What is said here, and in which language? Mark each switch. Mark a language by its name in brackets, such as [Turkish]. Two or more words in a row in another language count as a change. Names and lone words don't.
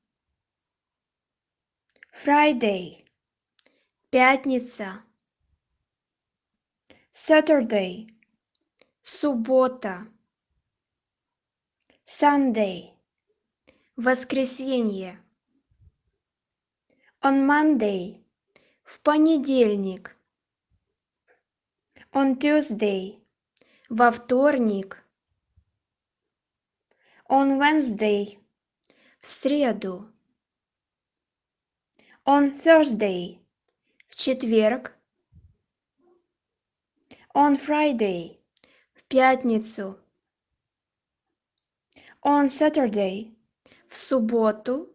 [English] Friday – пятница. Saturday – суббота. Sunday – воскресенье. On Monday – [Russian] в понедельник. [English] On Tuesday – [Russian] во вторник. [English] On Wednesday – [Russian] в среду. [English] On Thursday – [Russian] в четверг. [English] On Friday – [Russian] в пятницу. [English] On Saturday – [Russian] в субботу.